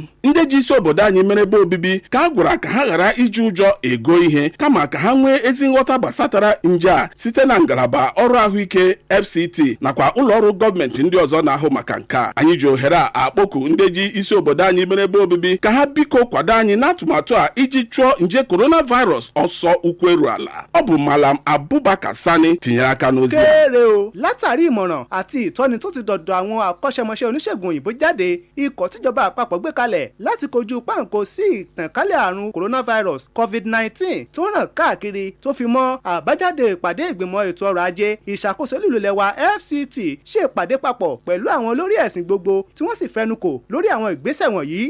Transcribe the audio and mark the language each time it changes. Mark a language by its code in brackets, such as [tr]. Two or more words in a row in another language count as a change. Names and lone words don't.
[ig] Ndị ji isi obodo anyị mere ebe obibi ka a gwara ka ha ghara iji ụjọ ego ihe kama ka ha nwee ezi nghọta gbasatara nje a site na ngalaba ọrụ ahụike FCT nakwa ụlọ ọrụ gọọmenti ndị ọzọ na-ahụ maka nke a. Anyị ji ohere a akpọku ndị ji isi obodo anyị mere ebe obibi ka ha biko kwado anyị n'atụmatụ a iji chụọ nje coronavirus ọsọ ukwu eru ala. Ọ bụ Malam Abubakar Sani tinyere aka n'ozi a. [yo] Látàrí ìmọ̀ràn àti ìtọ́ni tó ti dọ̀dọ̀ àwọn akọ́ṣẹ́mọṣẹ́ oníṣègùn òyìnbó jáde, ikọ̀ tíjọba àpapọ̀ gbé kalẹ̀ láti kojú páńkó sí ìtànkálẹ̀ àrùn coronavirus COVID-19 tó ràn káàkiri tó fi mọ́ àbájáde ìpàdé ìgbìmọ̀ ètò ọrọ̀ ajé ìṣàkóso lílulẹ̀ wa FCT ṣe ìpàdé papọ̀ pẹ̀lú àwọn olórí ẹ̀sìn gbogbo tí wọ́n sì fẹnukò lórí àwọn ìgbésẹ̀ wọ̀nyí.